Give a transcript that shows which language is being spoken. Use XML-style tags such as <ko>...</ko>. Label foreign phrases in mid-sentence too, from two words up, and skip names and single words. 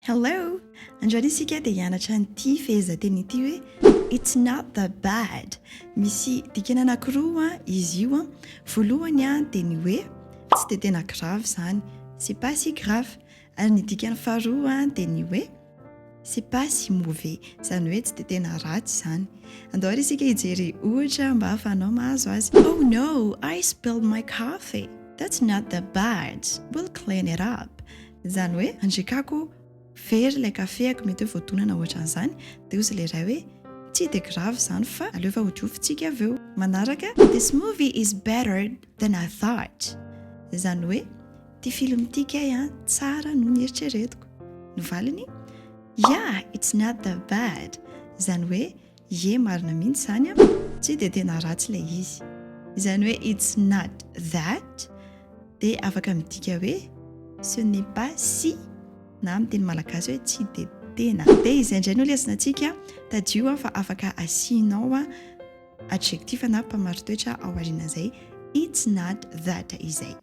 <mg>Hello! Androany isika dia hianatra an'ity fehezanteny ity hoe</mg> <en>It's not that bad.</en> <mg>Misy dikany anankiroa izy io. Voalohany dia ny hoe tsy dia tena grave izany.</mg> <fr>C'est pas si grave.</fr> <mg>Ary ny dikany faharoa dia ny hoe</mg> <fr>c'est pas si mauvais.</fr> <mg>Izany hoe tsy dia tena ratsy izany. Andao ary isika hijery ohatra mba ahafahanao mahazo azy.</mg> <en>Oh no, I spilled my coffee. That's not that bad. We'll clean it up.</en> <mg>Izany hoe andrekako very ilay kafeako mety hoe voadonana ohatran'izany dia ozy ilay iray hoe tsy dia grave izany fa aleo efa hodrofintsika avy eo. Manaraka,</mg> <en>this movie is better than I thought.</en> <mg>Izany hoe ty film ity kay tsara noho ny eritreretiko. Novaliny,</mg> <en>yeah, it's not that bad.</en> <mg>Izany hoe marina mihitsy izany tsy dia tena ratsy ilay izy. Izany hoe</mg> <en>it's not that</en> <mg>dia afaka midika hoe</mg> <fr>ce n'est pas si</fr> <mg>na amin'ny teny malagasy hoe tsy dia tena. Dia izay indray no lesanantsika tadio fa afaka asianao adjectif na mpamaritoetra ao aorianan'izay</mg> <en>it's not that</en> <mg>izay.</mg>